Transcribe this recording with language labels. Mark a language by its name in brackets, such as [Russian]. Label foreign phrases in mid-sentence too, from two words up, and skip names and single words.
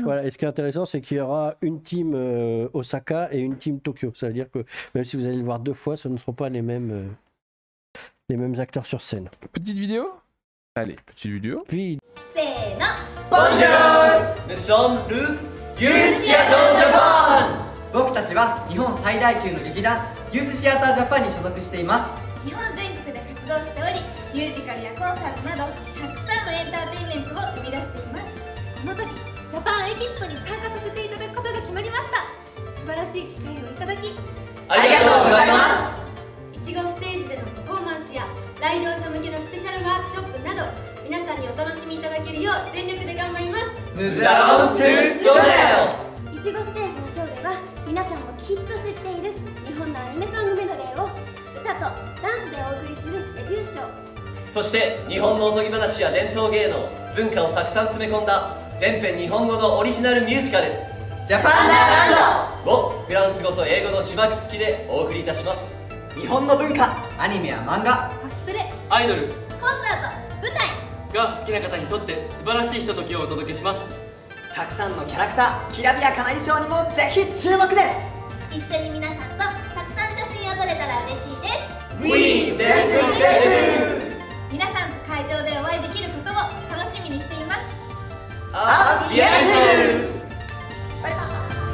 [French] Voilà, et ce qui est intéressant, c'est qu'il y aura une team Osaka et une team Tokyo. Ça veut dire que même si vous allez le voir 2 fois, ce ne seront pas les mêmes acteurs sur scène. Petite vidéo ? Allez, petite vidéo. Puis... Bonjour! Nous sommes le Youth Theater Japan! [Japanese] 僕たちは日本最大級の劇団ユースシアタージャパンに所属しています。日本全国で活動しており、ミュージカルやコンサートなどたくさんのエンターテインメントを生み出しています。この度ジャパンエキスポに参加させていただくことが決まりました。素晴らしい機会をいただきありがとうございます。いちごステージでのパフォーマンスや来場者向けのスペシャルワークショップなど皆さんにお楽しみいただけるよう全力で頑張ります。 [French] Nous allons tout donner! [Japanese] いちごステージのショーでは皆さんもきっと知っている日本のアニメソングメドレーを歌とダンスでお送りするデビューショー、そして日本のおとぎ話や伝統芸能文化をたくさん詰め込んだ全編日本語のオリジナルミュージカルジャパンランドをフランス語と英語の字幕付きでお送りいたします。日本の文化、アニメや漫画、コスプレ、アイドル、コンサート、舞台が好きな方にとって素晴らしいひとときをお届けします。たくさんのキャラクター、きらびやかな衣装にもぜひ注目です。一緒に皆さんとたくさん写真を撮れたら嬉しいです。 [English] We dance together! [Japanese] 皆さんと会場でお会いできることを楽しみにしています。 [French] A bientôt! [Japanese] バイバイ。